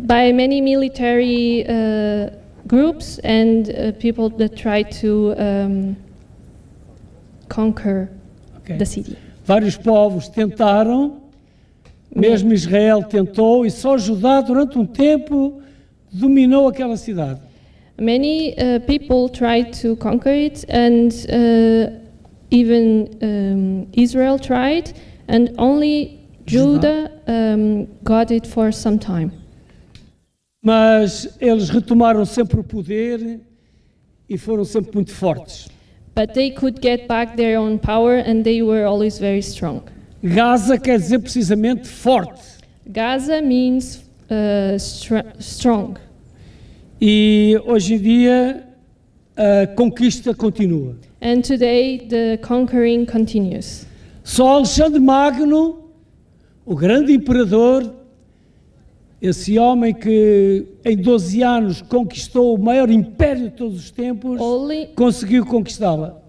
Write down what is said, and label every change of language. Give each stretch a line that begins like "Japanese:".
English: By many military groups and people that try to conquer the city.
Portuguese: Vários povos tentaram, mesmo Israel tentou, e só Judá durante um tempo dominou aquela cidade.
English: Many people tried to conquer it, and even Israel tried, and only Judah got it for some time.
Portuguese: Mas eles retomaram sempre o poder e foram sempre muito fortes.
English: But they could get back their own power, and they were always very strong.
Portuguese: Gaza quer dizer precisamente forte.
English: Gaza means strong.
Portuguese: E hoje em dia a conquista continua.
English: And today the conquering continues.
Portuguese: Só Alexandre Magno, o grande imperador, esse homem que em 12 anos conquistou o maior império de todos os tempos, conseguiu conquistá-la.